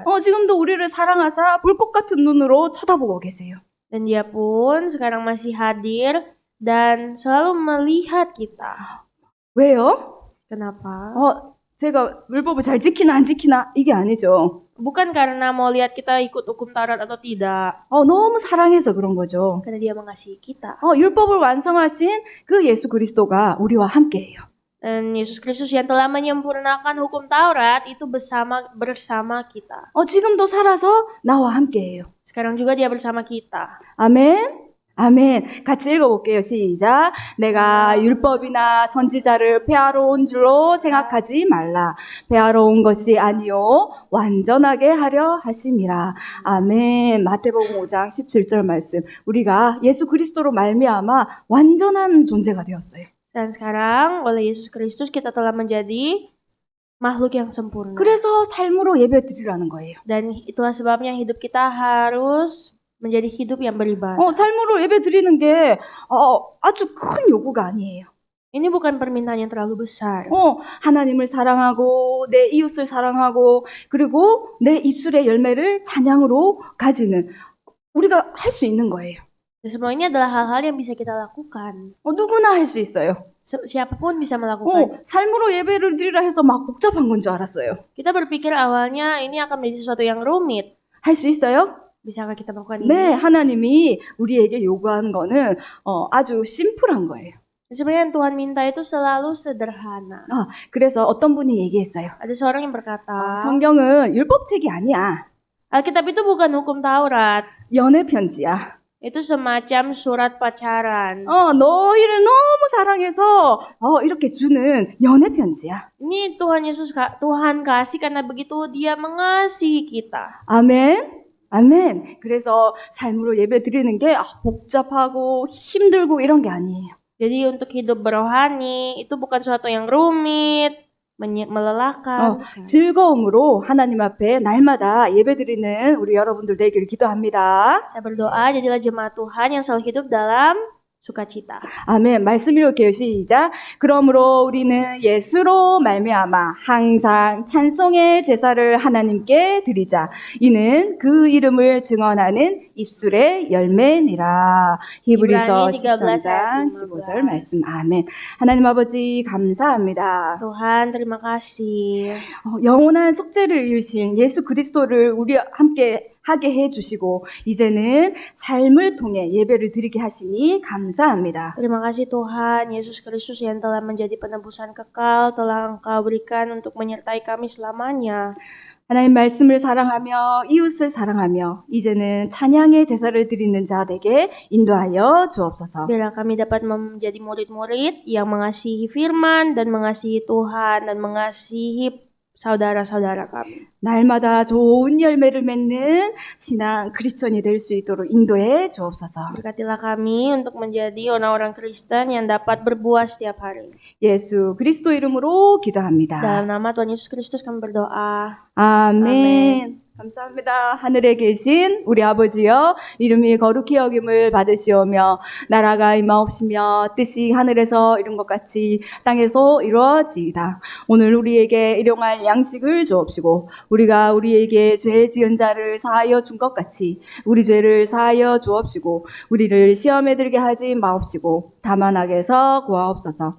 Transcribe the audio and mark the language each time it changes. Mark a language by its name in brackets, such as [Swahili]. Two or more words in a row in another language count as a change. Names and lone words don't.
[Korean] 지금도 우리를 사랑하사 불꽃 같은 눈으로 쳐다보고 계세요. [Indonesian] Dan dia pun sekarang masih hadir dan selalu melihat kita. [Korean] 왜요? [Indonesian] Kenapa? [Korean] 제가 율법을 잘 지키나 안 지키나 이게 아니죠. [Indonesian] Bukan karena mau lihat kita ikut hukum Taurat atau tidak. [Korean] 너무 사랑해서 그런 거죠. [Indonesian] Karena dia mengasihi kita. [Korean] 율법을 완성하신 그 예수 그리스도가 우리와 함께해요. [Indonesian] Dan Yesus Kristus yang telah menyempurnakan hukum Taurat itu bersama kita. [Korean] 지금도 살아서 나와 함께해요. [Indonesian] Sekarang juga dia bersama kita. [Korean] 아멘. 같이 읽어볼게요. 시작. 내가 율법이나 선지자를 폐하러 온 줄로 생각하지 말라. 폐하러 온 것이 아니요 완전하게 하려 하심이라. 아멘. 마태복음 5장 17절 말씀. 우리가 예수 그리스도로 말미암아 완전한 존재가 되었어요. [Indonesian] Dan sekarang oleh Yesus Kristus kita telah menjadi makhluk yang sempurna. [Korean] 그래서 삶으로 예배 드리라는 거예요. [Indonesian] Dan itulah sebabnya hidup kita harus menjadi hidup yang beribadah. [Korean] 삶으로 예배 드리는 게 아주 큰 요구가 아니에요. [Indonesian] Ini bukan permintaan yang terlalu besar. [Korean] 하나님을 사랑하고 내 이웃을 사랑하고 그리고 내 입술의 열매를 찬양으로 가지는 우리가 할 수 있는 거예요. [Indonesian] Dan semua ini adalah hal-hal yang bisa kita lakukan. [Korean] 누구나 할 수 있어요. [Indonesian] Siapapun bisa melakukan. [Korean] 삶으로 예배를 드리라 해서 막 복잡한 건 줄 알았어요. [Indonesian] Kita berpikir awalnya ini akan menjadi sesuatu yang rumit. [Korean] 할 수 있어요? [Indonesian] Bisakah kita melakukan [Korean] 네, [Indonesian] ini? [Korean] 하나님이 우리에게 요구하는 거는 아주 심플한 거예요. [Indonesian] Sebenarnya yang Tuhan minta itu selalu sederhana. [Korean] 그래서 어떤 분이 얘기했어요. [Indonesian] Ada seorang yang berkata, [Korean] 성경은 율법책이 아니야. [Indonesian] Alkitab itu bukan hukum Taurat. [Korean] 연애 편지야. [Indonesian] Itu semacam surat pacaran. [Korean] 너희를 너무 사랑해서 이렇게 주는 연애 편지야. [Indonesian] Ini Tuhan kasih karena begitu dia mengasihi kita. [Korean] 아멘. 그래서 삶으로 예배 드리는 게 복잡하고 힘들고 이런 게 아니에요. [Indonesian] Jadi untuk hidup berohani itu bukan sesuatu yang rumit, melelahkan. [Korean] 즐거움으로 하나님 앞에 날마다 예배 드리는 우리 여러분들 되기를 기도합니다. [Indonesian] Saya berdoa jadilah jemaat Tuhan yang selalu hidup dalam sukacita. [Korean] 아멘. 말씀 읽을게요. 시작. 그러므로 우리는 예수로 말미암아 항상 찬송의 제사를 하나님께 드리자. 이는 그 이름을 증언하는 입술의 열매니라. 히브리서 13장 15절 말씀. 아멘. 하나님 아버지 감사합니다. [Indonesian] Tuhan, terima kasih. [Korean] 영원한 속죄를 이루신 예수 그리스도를 우리 함께 하게 해주시고 이제는 삶을 통해 예배를 드리게 하시니 감사합니다. [Indonesian] Terima kasih Tuhan, Yesus Kristus yang telah menjadi penebusan kekal, telah Engkau berikan untuk menyertai kami selamanya. [Korean] 하나님 말씀을 사랑하며 이웃을 사랑하며 이제는 찬양의 제사를 드리는 자에게 인도하여 주옵소서. [Indonesian] Biarlah kami dapat menjadi murid-murid yang mengasihi firman dan mengasihi Tuhan dan mengasihi saudara-saudara kami. [Korean] 날마다 좋은 열매를 맺는 신앙 크리스천이 될 수 있도록 인도해 주옵소서. [Indonesian] Berkatilah kami untuk menjadi orang-orang Kristen yang dapat berbuah setiap hari. [Korean] 예수 그리스도 이름으로 기도합니다. [Indonesian] Dalam nama Tuhan Yesus Kristus kami berdoa. [Korean] 아멘. 감사합니다. 하늘에 계신 우리 아버지여, 이름이 거룩히 여김을 받으시오며 나라가 임하옵시며 뜻이 하늘에서 이룬 것 같이 땅에서 이루어지이다. 오늘 우리에게 일용할 양식을 주옵시고 우리가 우리에게 죄 지은 자를 사하여 준 것 같이 우리 죄를 사하여 주옵시고 우리를 시험에 들게 하지 마옵시고 다만 악에서 구하옵소서.